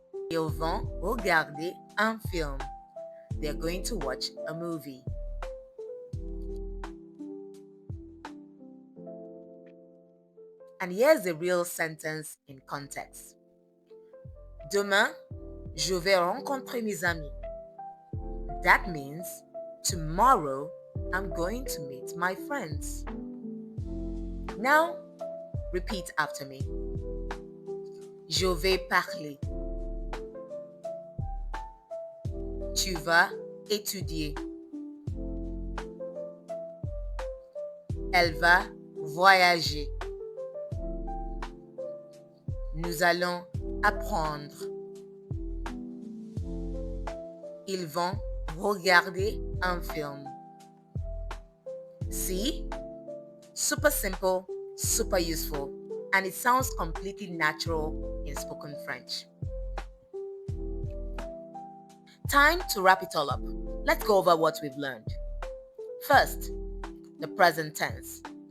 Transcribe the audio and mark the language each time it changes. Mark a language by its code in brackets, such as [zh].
[fr] Ils vont regarder un film. [en] They are going to watch a movie. And here's the real sentence in context. [fr] Demain, je vais rencontrer mes amis. [en] That means tomorrow, I'm going to meet my friends. Now, repeat after me. [fr] Je vais parler. Tu vas étudier. Elle va voyager. Nous allons apprendre. Ils vont regarder un film. [en] See? Super simple, super useful, and it sounds completely natural in spoken French. Time to wrap it all up. Let's go over what we've learned. First, the present tense.